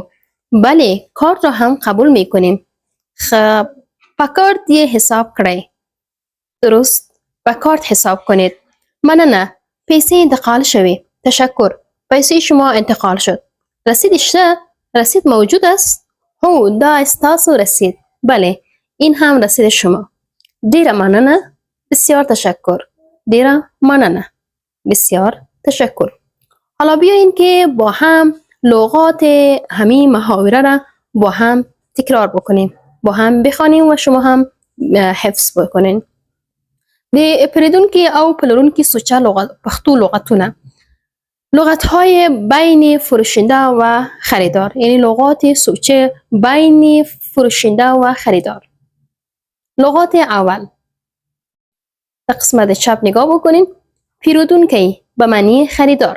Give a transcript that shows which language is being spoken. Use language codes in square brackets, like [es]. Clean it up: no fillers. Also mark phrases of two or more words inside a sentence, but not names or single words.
[fa] بله، کارت را هم قبول میکنیم. خب، با کارت یه حساب کرده. درست، با کارت حساب کنید. نه، [ps] پیسه انتقال شوی. [fa] تشکر، پیسه شما انتقال شد. رسیدش ده؟ رسید موجود است؟ [ps] هو، دا استاسو رسید. [fa] بله، این هم رسید شما. [ps] دیره مننه. [fa] بسیار تشکر. [ps] دیره مننه. [fa] بسیار تشکر. حالا بیایین که با هم لغات همین محاوره را با هم تکرار بکنیم. با هم بخوانیم و شما هم حفظ بکنین. [ps] د پیرودونکي او پلورونکي سوچه پښتو لغتونه، [fa] لغت های بین فروشنده و خریدار، یعنی لغات سوچه بین فروشنده و خریدار. لغات اول، در قسمت چپ نگاه بکنین. پیرودونکی به معنی خریدار.